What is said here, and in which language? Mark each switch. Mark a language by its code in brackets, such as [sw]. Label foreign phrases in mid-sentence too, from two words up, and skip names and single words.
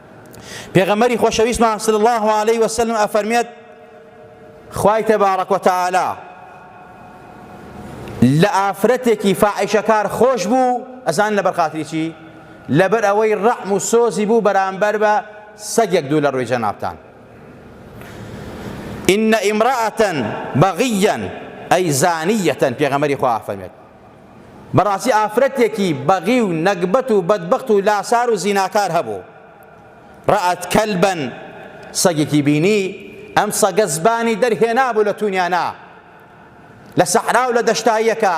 [ckb] پێغەمبەری خۆشەویستمان [ar] صلی الله عليه وسلم [ckb] ئەفەرمێت خوای [ar] تەبارەک وتەعالا [ckb] لە ئافرەتێکی فاحیشەکار خۆش بوو، ئەزان لەبەر خاتری چی؟ لەبەر ئەوەی ڕەحم و سۆزی بوو بەرامبەر بە سەگێک دوو لە ڕووی جەنابتان. [ar] إن امرأة بغيا أي زانية [ckb] پێغەمبەری خوا فەرمێت بەڕاستی ئافرەتێکی بەغی و نەکبەت و بەدبەخت و لاسار و زیناکار هەبوو. [ar] ڕەئەت کەلبەن [ckb] سەگێکی بینی، ئەم سەگە زبانی دەرهێنا بوو لە تونیانا لە سەحرا و لە دەشتاییەکە.